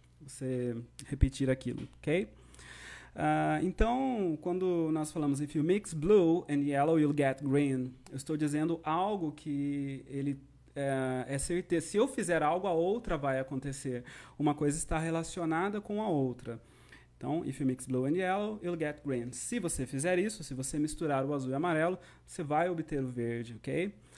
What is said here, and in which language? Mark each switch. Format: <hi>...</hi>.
<pt>Você repetir aquilo, ok? Então, quando nós falamos</pt> <en>if you mix blue and yellow, you'll get green,</en> <pt>eu estou dizendo algo que ele é certeza. Se eu fizer algo, a outra vai acontecer. Uma coisa está relacionada com a outra.</pt> <en>Então, if you mix blue and yellow, you'll get green.</en> <pt>Se você fizer isso, se você misturar o azul e o amarelo, você vai obter o verde, ok?</pt>